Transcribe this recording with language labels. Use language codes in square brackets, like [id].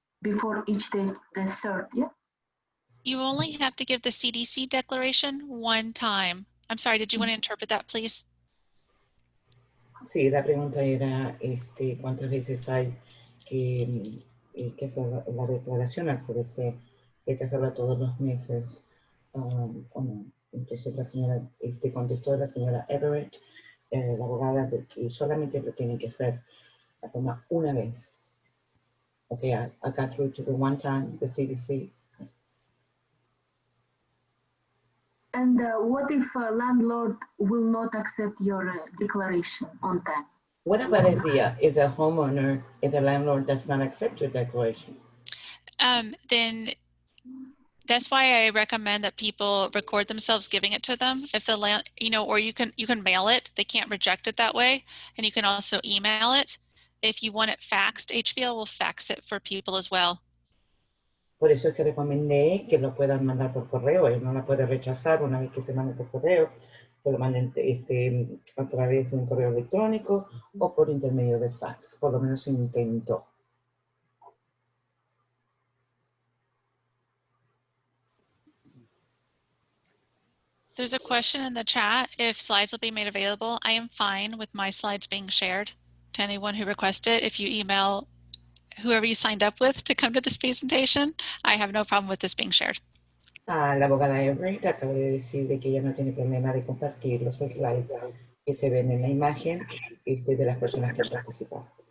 [en] Before each day, the third, yeah? You only have to give the CDC declaration one time. I'm sorry, did you want to interpret that, please? [es] Sí, la pregunta era cuántas veces hay que hacer la declaración al CDC, si hay que hacerla todos los meses o no. Entonces la señora contestó la señora Everett, la abogada, de que solamente lo tiene que hacer la toma una vez. [en] Okay, I got through to the one time, the CDC. And what if a landlord will not accept your declaration on time? What about if the homeowner, if the landlord does not accept your declaration? Then that's why I recommend that people record themselves giving it to them. If the land, or you can mail it. They can't reject it that way, and you can also email it. If you want it faxed, HVL will fax it for people as well. [es] Por eso es que recomendé que lo puedan mandar por correo. Él no la puede rechazar una vez que se mande por correo, que lo manden a través de un correo electrónico o por intermedio de fax. Por lo menos intento. [en] There's a question in the chat if slides will be made available. I am fine with my slides being shared to anyone who requested. If you email whoever you signed up with to come to this presentation, I have no problem with this being shared. [es] La abogada Everett acaba de decir de que ella no tiene problema de compartir los slides que se ven en la imagen de las personas que han participado.